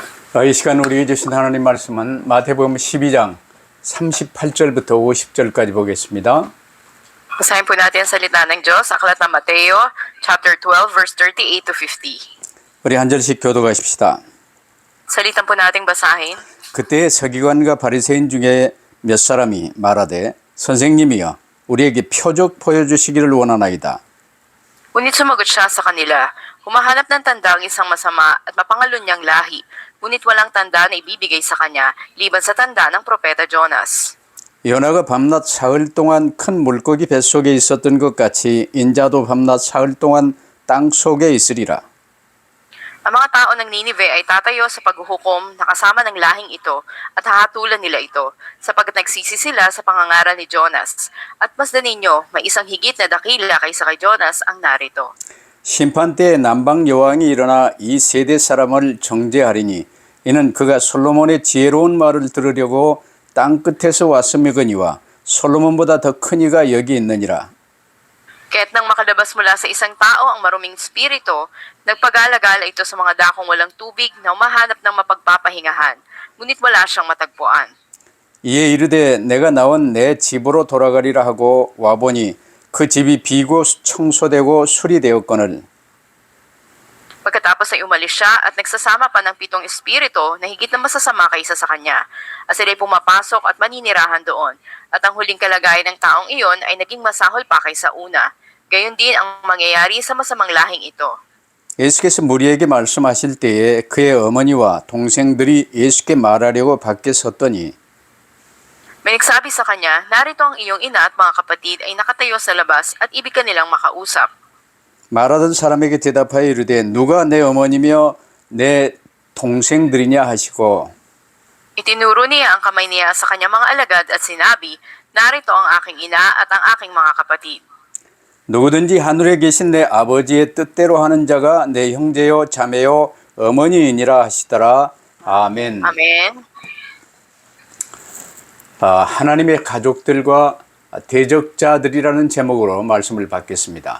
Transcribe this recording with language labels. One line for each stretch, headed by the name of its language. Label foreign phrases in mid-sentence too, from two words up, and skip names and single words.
Korean: 이 시간 우리에게 주신 하나님 말씀은 마태복음 12장 38절부터 50절까지 보겠습니다.
Filipino: Basahin po natin ang salita ng Diyos sa aklat ng Mateo,
English: chapter 12, verse 38 to 50.
Korean: 우리 한 절씩 교독하십시다.
Filipino: Salitan po nating basahin.
Korean: 그때 서기관과 바리새인 중에 몇 사람이 말하되 선생님이여 우리에게 표적 보여주시기를 원하나이다.
Filipino: Ngunit sumagot siya sa kanila, humahanap ng tanda ang isang masama at mapangalon niyang lahi, ngunit walang tanda na ibibigay sa kanya, liban sa tanda ng propeta Jonas.
Korean: 요나가 밤낮 사흘 동안 큰 물고기 뱃속에 있었던 것 같이 인자도 밤낮 사흘 동안 땅 속에 있으리라.
Filipino: Ang mga tao ng Ninive ay tatayo sa paghuhukom na kasama ng lahing ito at hahatulan nila ito, sapagkat nagsisi sila sa pangangaral ni Jonas. At masdan ninyo, may isang higit na dakila kaysa kay Jonas ang narito.
Korean: 심판 때에 남방 여왕이 일어나 이 세대 사람을 정죄하리니 이는 그가 솔로몬의 지혜로운 말을 들으려고 땅 끝에서 왔음이거니와 솔로몬보다 더 큰 이가 여기 있느니라.
Filipino: Kaya't nang makalabas mula sa isang tao ang maruming spirito, nagpagala-gala ito sa mga dakong walang tubig na umahanap ng mapagpapahingahan, ngunit wala siyang matagpuan.
Korean: 이에 이르되 내가 나온 내 집으로 돌아가리라 하고 와보니 그 집이 비고 청소되고 수리되었거늘.
Filipino: Pagkatapos ay umalis siya at nagsasama pa ng 7 espiritu na higit na masasama kaysa sa kanya, at sila'y pumapasok at maninirahan doon, at ang huling kalagayan ng taong iyon ay naging masahol pa kaysa una. Gayon din ang mangyayari sa masamang lahing ito.
Korean: 예수께서 무리에게 말씀하실 때에 그의 어머니와 동생들이 예수께 말하려고 밖에 섰더니
Filipino: May nagsabi sa kanya, narito ang iyong ina at mga kapatid ay nakatayo sa labas at ibig ka nilang makausap.
Korean: 말하던 사람에게 대답하여 이르되 누가 내 어머니며 내 동생들이냐 하시고
Filipino: Itinuro niya ang kamay niya sa kanyang mga alagad at sinabi, narito ang aking ina at ang aking mga kapatid.
Korean: 누구든지 하늘에 계신 내 아버지의 뜻대로 하는 자가 내 형제요 자매요 어머니이니라 하시더라. 아멘.
Filipino: Amen.
Korean: 하나님의 가족들과 대적자들이라는 제목으로 말씀을 받겠습니다.